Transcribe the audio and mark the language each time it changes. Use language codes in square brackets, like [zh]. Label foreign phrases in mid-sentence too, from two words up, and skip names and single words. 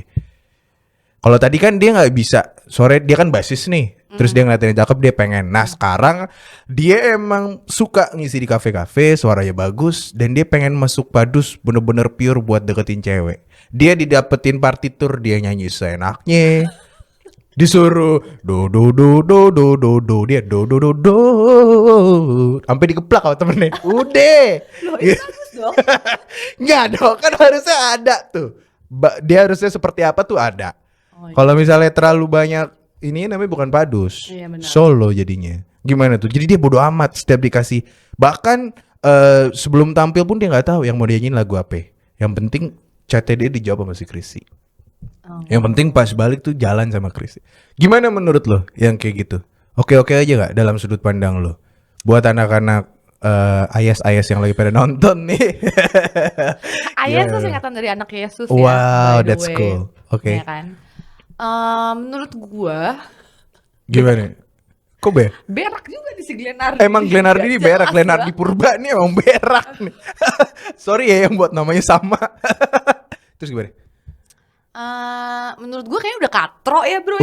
[id] Kalau tadi kan dia nggak bisa, sore dia kan basis nih, terus dia ngeliatin yang cakep dia pengen. Nah sekarang dia emang suka ngisi di kafe-kafe, suaranya bagus, dan dia pengen masuk padus bener-bener pure buat deketin cewek. Dia didapetin partitur, dia nyanyi seenaknya, disuruh do do do do do do do, dia do do do do, sampai dikeplak sama temennya. Udah. Loh, itu bagus dong. Nggak dong, kan harusnya ada tuh. Dia harusnya seperti apa tuh ada. Kalau misalnya terlalu banyak ini namanya bukan padus, solo jadinya. Gimana tuh? Jadi dia bodo amat setiap dikasih. Bahkan sebelum tampil pun dia nggak tahu yang mau dia nyanyiin lagu apa. Yang penting chatnya dia dijawab sama si Chrissy. Yang penting pas balik tuh jalan sama Chrissy. Gimana menurut lo yang kayak gitu? Oke-oke aja nggak dalam sudut pandang lo? Buat anak-anak ayas-ayas yang lagi pada nonton nih. Ayas tuh singkatan dari anak Yesus ya. [en] Wow, that's cool. [id] Oke. Ya kan? Menurut gua gimana? Kok berak juga di si Glenn Ardi. Emang Glenn Ardi ini berak, Glenn Ardi Purba nih emang berak nih. Sorry ya yang buat namanya sama. Terus gimana? Menurut gua kayaknya udah katro ya bro.